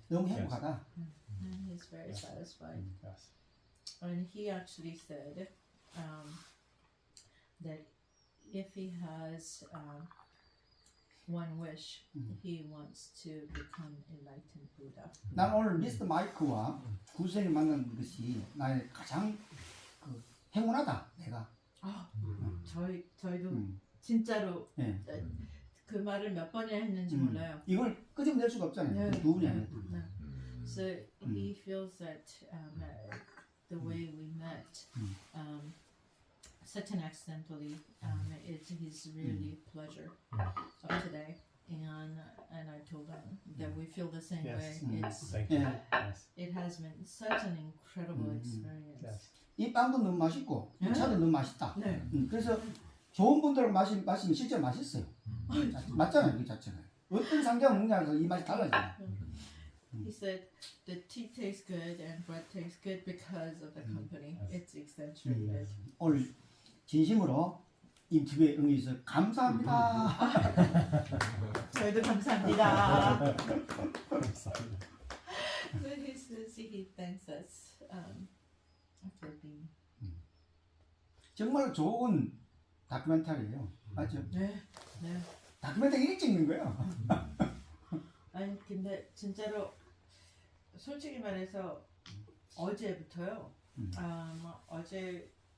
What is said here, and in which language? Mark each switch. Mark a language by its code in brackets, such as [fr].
[ko] 너무 행복하다. [en] And he's very satisfied. Yes. And he actually said that if he has one wish, he wants to become enlightened Buddha. [ko] 난 오늘 미스터 마이크와 구선이 만난 것이 나의 가장 행운하다. 내가. 저희도 진짜로 예. 그 말을 몇 번이나 했는지 몰라요. 이걸 끄집어낼 수가 없잖아요. 네. 두 분이 아니라. [en] No. So he feels that the way we met, such an accidentally, it's his really pleasure of today. And I told him that we feel the same Yes. way. It's Thank you. Yeah. Yes. it has been such an incredible experience. Yes. [ko] 이 빵도 너무 맛있고 이 차도 너무 맛있다. 네. 그래서 좋은 분들 마시면 실제 맛있어요. 맞잖아요, 그 자체가. 어떤 상대가 먹냐서 이 맛이 달라져요. [en] He said the tea tastes good and bread tastes good because of the company. It's accentuated. [ko] 오늘 진심으로 인터뷰에 응해주셔서 감사합니다. 저희도 감사합니다. 감사합니다. [en] So he says he thanks us for being. [ko] 정말 좋은 다큐멘터리예요. 맞죠? 네. 다큐멘터리 일찍 찍는 거예요. 아니 근데 진짜로 솔직히 말해서 어제부터요. 어제